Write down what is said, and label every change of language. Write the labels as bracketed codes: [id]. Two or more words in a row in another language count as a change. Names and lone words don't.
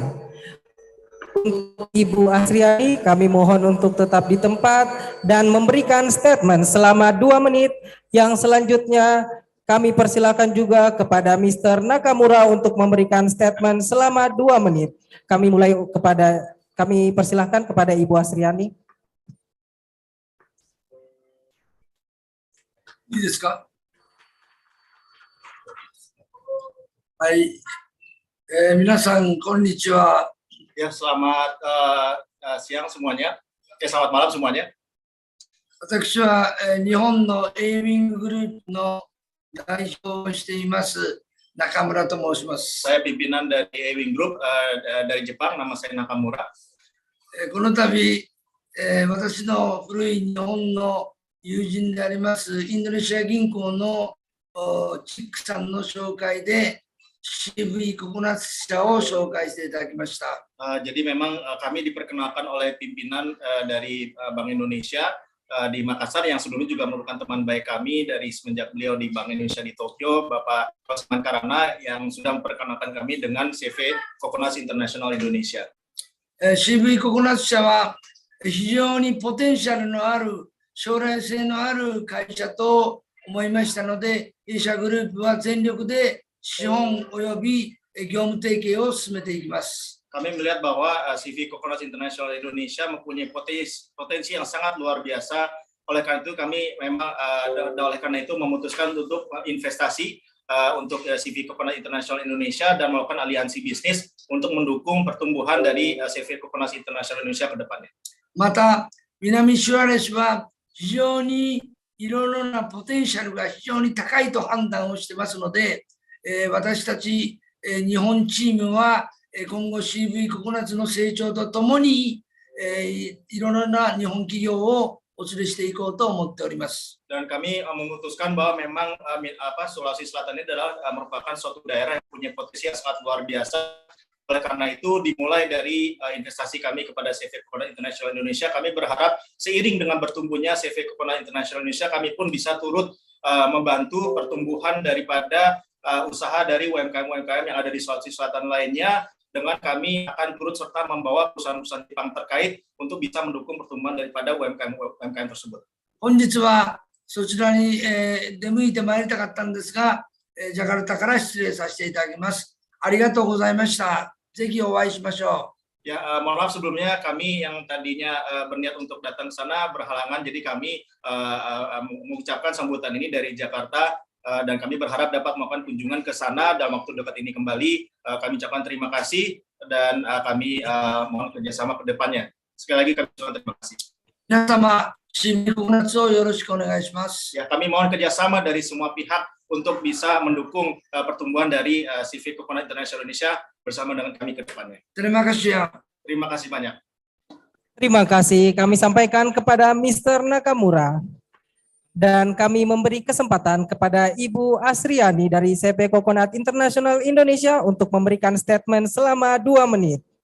[id] Untuk Ibu Asriani kami mohon untuk tetap di tempat dan memberikan statement selama 2 menit. Yang selanjutnya kami persilakan juga kepada Mr. Nakamura untuk memberikan statement selama 2 menit. Kami persilakan kepada Ibu Asriani. [ja] いいですか。はい、皆さんこんにちは。 [id] Ya, selamat siang semuanya. Selamat malam semuanya. [ja] 私は日本のエイミンググループの代表をしています中村と申します。 [id] Saya pimpinan dari Ewing Group dari Jepang, nama saya Nakamura. [ja] この度、私の古い日本の友人でありますインドネシア銀行のチックさんの紹介で CV ココナッツ社を紹介していただきました。 [id] Jadi memang kami diperkenalkan oleh pimpinan dari Bank Indonesia di Makassar yang sebelumnya juga merupakan teman baik kami dari semenjak beliau di Bank Indonesia di Tokyo, Bapak Osman Karana yang sudah memperkenalkan kami dengan CV Coconut International Indonesia. [ja] CV ココナッツ社は非常にポテンシャルのある将来性のある会社と思いましたので、弊社グループは全力で資本および業務提携を進めていきます。 [id] Kami melihat bahwa CV Coconut International Indonesia mempunyai potensi yang sangat luar biasa. Oleh karena itu kami memang oleh karena itu memutuskan untuk investasi untuk CV Coconut International Indonesia dan melakukan aliansi bisnis untuk mendukung pertumbuhan dari CV Coconut International Indonesia ke depannya. [ja] また南シュアレスは非常にいろいろなポテンシャルが非常に高いと判断をしてますので、私たち日本チームは今後 CV ココナッツの成長とともにいろいろな日本企業をお連れしていこうと思っております。 [id] Dan kami memutuskan bahwa memang Sulawesi Selatan ini adalah merupakan suatu daerah yang punya potensi yang sangat luar biasa Oleh karena itu, dimulai dari investasi kami kepada CV Coconut International Indonesia, kami berharap seiring dengan bertumbuhnya CV Coconut International Indonesia, kami pun bisa turut membantu pertumbuhan daripada usaha dari UMKM-UMKM yang ada di Sulawesi Selatan lainnya, dengan kami akan turut serta membawa perusahaan-perusahaan Jepang terkait untuk bisa mendukung pertumbuhan daripada UMKM tersebut. [ja] 本日はそちらに、出向いてまいりたかったんですが、ジャカルタから失礼させていただきます。ありがとうございました。ぜひお会いしましょう。 [id] Ya, mohon maaf sebelumnya kami yang tadinya berniat untuk datang ke sana berhalangan, jadi kami mengucapkan sambutan ini dari Jakarta dan kami berharap dapat melakukan kunjungan ke sana dalam waktu dekat ini kembali. Kami ucapkan terima kasih dan kami mohon kerjasama ke depannya. Sekali lagi kami ucapkan terima kasih. [ja] 皆様、新聞夏をよろしくお願いします。 [id] Ya, kami mohon kerjasama dari semua pihak untuk bisa mendukung pertumbuhan dari CV Coconut International Indonesia bersama dengan kami ke depannya. Terima kasih ya. Terima kasih banyak. Terima kasih kami sampaikan kepada Mr. Nakamura. Dan kami memberi kesempatan kepada Ibu Asriani dari CV Coconut International Indonesia untuk memberikan statement selama 2 menit.